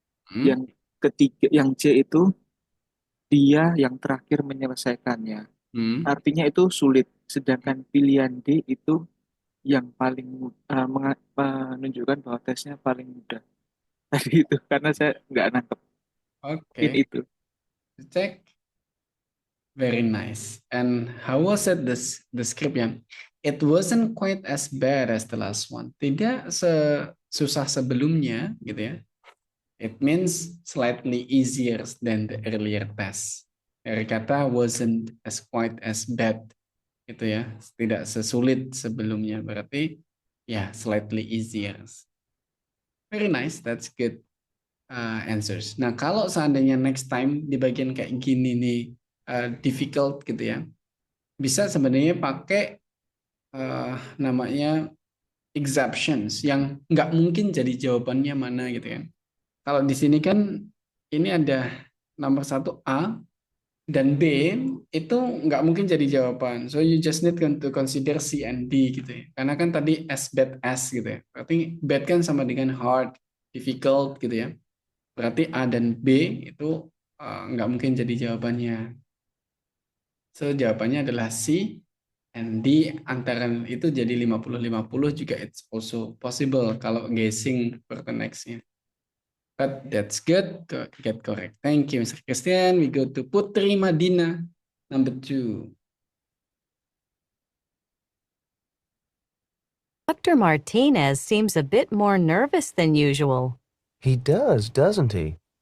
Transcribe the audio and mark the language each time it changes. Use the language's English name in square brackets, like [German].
[Indonesian] Yang ketiga, yang C itu dia yang terakhir menyelesaikannya. Artinya itu sulit, sedangkan pilihan D itu yang paling menunjukkan bahwa tesnya paling mudah. Tadi itu karena saya nggak nangkep. [English] Okay. [Indonesian] Itu. [English] Check. Very nice. And how was it the script yang? It wasn't quite as bad as the last one. [Indonesian] Tidak sesusah sebelumnya gitu ya. [English] It means slightly easier than the earlier test. [Indonesian] Dari kata [English] wasn't as quite as bad [Indonesian] gitu ya. Tidak sesulit sebelumnya, berarti ya [English] slightly easier. Very nice, that's good answers. [Indonesian] Nah, kalau seandainya [English] next time [Indonesian] di bagian kayak gini nih difficult gitu ya. Bisa sebenarnya pakai namanya exceptions yang nggak mungkin jadi jawabannya mana gitu kan. Kalau di sini kan ini ada nomor satu A dan B itu nggak mungkin jadi jawaban. [English] So you just need to consider C and D [Indonesian] gitu ya. Karena kan tadi [English] as bad as [Indonesian] gitu ya. Berarti bad kan sama dengan hard, difficult gitu ya. Berarti A dan B itu nggak mungkin jadi jawabannya. [English] So [Indonesian] jawabannya adalah [English] C and D, [Indonesian] antara itu jadi 50-50 juga [English] it's also possible kalau guessing for the next-nya. But that's good to get correct. Thank you, Mr. Christian. We go to Putri Madina, number 2. Dr. Martinez seems a bit more nervous than usual. He does, doesn't he?